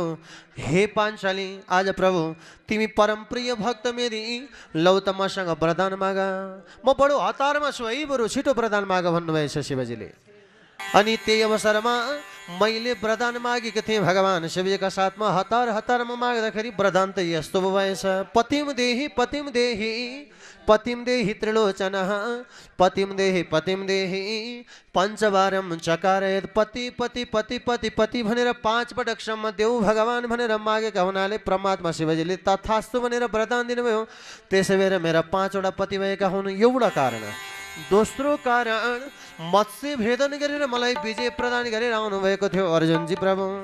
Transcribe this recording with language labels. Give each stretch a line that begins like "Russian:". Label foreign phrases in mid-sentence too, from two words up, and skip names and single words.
Nepali: हे पाञ्चाली, आज प्रभु तिमी परम प्रिय भक्त मेरी, लौ त मसँग वरदान माग। म बडो हतारमा छु है, बरु छिटो वरदान माग भन्नुभएछ शिवजीले। अनि त्यही अवसरमा मैले वरदान मागेको थिएँ भगवान शिवजीका साथमा। हतारमा माग्दाखेरि वरदान त यस्तो भएछ,
Sanskrit: पतिम देहि पतिम देहि पतिम देहि त्रिलोचनः पतिम देहि पञ्चवारम चकारयत पति पति पति पति पति
Nepali: भनेर 5 पटकसम्म देऊ भगवान भनेर मागेका हुनाले परमात्मा शिवजीले तथास्तु भनेर वरदान दिनुभयो। त्यसै भएर मेरा 5 वटा पति भएका हुन्, एउटा कारण। दोस्रो कारण, मत्स्य भेदन गरेर मलाई विजय प्रदान गरेर आउनुभएको थियो अर्जुनजी प्रभु।